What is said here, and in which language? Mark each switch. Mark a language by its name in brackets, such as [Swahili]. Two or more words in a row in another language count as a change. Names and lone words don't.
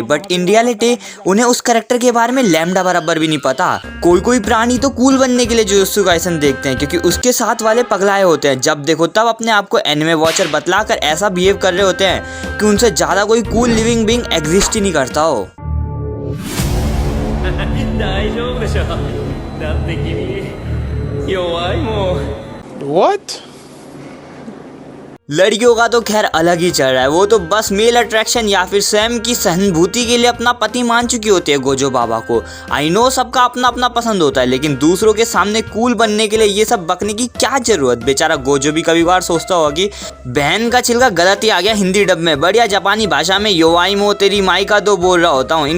[English] But in reality [Hindi] उन्हें उस कैरेक्टर के बारे में लैम्डा बराबर भी नहीं पता। कोई कोई प्राणी तो कूल बनने के लिए जुजुत्सु काइसन देखते हैं क्योंकि उसके साथ वाले पगलाए होते हैं, जब देखो तब अपने आप को [English] anime watcher [Hindi] बतलाकर ऐसा बिहेव कर रहे होते हैं कि उनसे ज्यादा कोई [English] cool living being [Hindi] एग्जिस्ट ही नहीं करता हो। [Japanese] 大丈夫でしょ。だって君弱いもん。 [English] What? [Hindi] लड़कियों का तो खैर अलग ही चल रहा है, वो तो बस [English] male attraction [Hindi] या फिर स्वयं की सहानुभूति के लिए अपना पति मान चुकी होती है गोजो बाबा को। [English] I know [Hindi] सबका अपना अपना पसंद होता है, लेकिन दूसरों के सामने कूल बनने के लिए ये सब बकने की क्या जरूरत। बेचारा गोजो भी कभी बार सोचता होगा कि बहन का छिलका गलत ही आ गया हिंदी डब में, बढ़िया जापानी भाषा में [Japanese] 弱いも [Hindi] तेरी माई का दो बोल रहा होता हूँ।